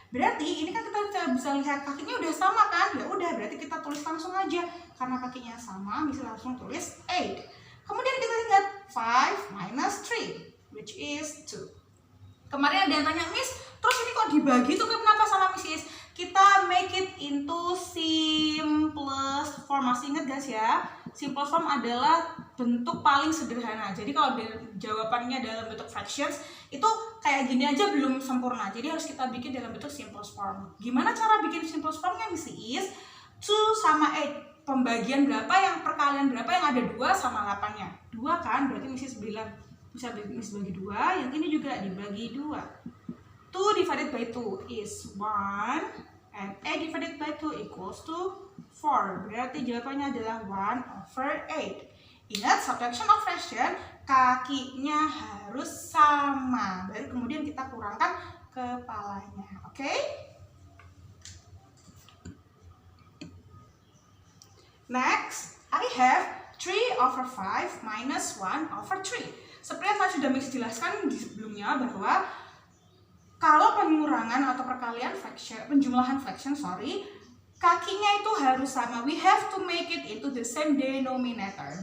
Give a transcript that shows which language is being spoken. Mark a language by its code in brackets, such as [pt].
[id] Berarti ini kan kita bisa lihat kakinya udah sama kan? Ya udah, berarti kita tulis langsung aja. Karena kakinya sama, bisa langsung tulis 8. Kemudian kita lihat 5 minus 3, [en] which is [id] 2. Kemarin ada yang tanya, Miss, terus ini kok dibagi tuh kenapa sama Miss? Kita [en] make it into simplest form. [id] Masih ingat guys ya? Simplest form adalah bentuk paling sederhana. Jadi kalau jawabannya dalam bentuk fractions itu kayak gini aja belum sempurna. Jadi harus kita bikin dalam bentuk simplest form. Gimana cara bikin simplest formnya, Miss? 2 sama 8. Pembagian berapa, yang perkalian berapa yang ada 2 sama 8-nya? 2 kan? Berarti Miss bilang bisa Miss bagi 2, yang ini juga dibagi 2. [en] 2 divided by 2 is 1 and 8 divided by 2 equals to 4. [id] Berarti jawabannya adalah 1/8. Ingat, [en] subtraction of fraction, [id] kakinya harus sama. Baru kemudian kita kurangkan kepalanya. Oke? [en] Next, I have 3/5 minus 1/3. [id] Seperti yang saya sudah jelaskan di sebelumnya bahwa kalau pengurangan atau perkalian fraction, penjumlahan fraction, kakinya itu harus sama. [en] We have to make it into the same denominator.